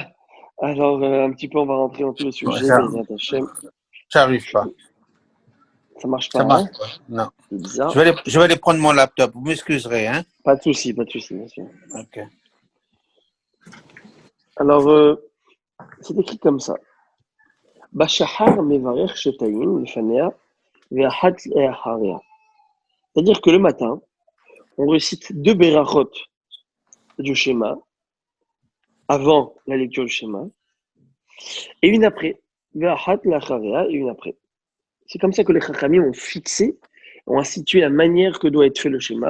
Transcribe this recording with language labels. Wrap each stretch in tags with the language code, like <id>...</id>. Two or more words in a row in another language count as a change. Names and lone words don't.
<fr>Alors, un petit peu, on va rentrer dans tout le sujet. J'arrive pas. Ça marche pas, Ça marche hein? pas. Non. C'est bizarre. Je vais aller prendre mon laptop. Vous m'excuserez, hein? Pas de souci, bien sûr. Ok. Alors, c'est écrit comme ça.</fr> <he>בשחר מברך שתים לפניה ואחת לאחריה.</he> <fr>C'est-à-dire que le matin, on récite 2 berachot du schéma avant la lecture du schéma et une après.</fr> <he>ואחת לאחריה</he> <fr>et une après. C'est comme ça que les chachamim ont institué la manière que doit être fait le schéma.</fr>